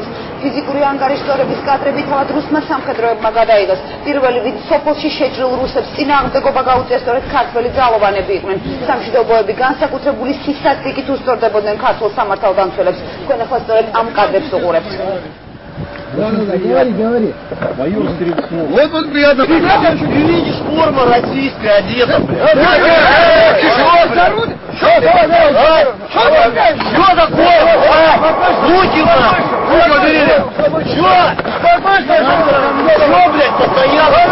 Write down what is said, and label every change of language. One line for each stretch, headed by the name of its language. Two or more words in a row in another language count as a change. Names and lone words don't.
Georgian: ფიზიკური ანგარიშდორების კადრები თავად რუსმა სამხედროებმა გადაიღეს. პირველი ვინც სოფელში შეჭრილ რუსებს წინააღმდეგობა გაუწია სწორედ ქართველი ძალოვანები იყვნენ. სამშვიდობოები განსაკუთრებული სისასტიკით უსწორდებოდნენ ქართულ სამართალდამცველებს. თქვენ ახლა სწორედ ამ კადრებს უყურებთ.
Russian: Говори. Майор Стрельцов. Вот он приятно. Ты видишь, форма российская одета, блядь. Что такое? Руки убери. Что, блядь, постоял?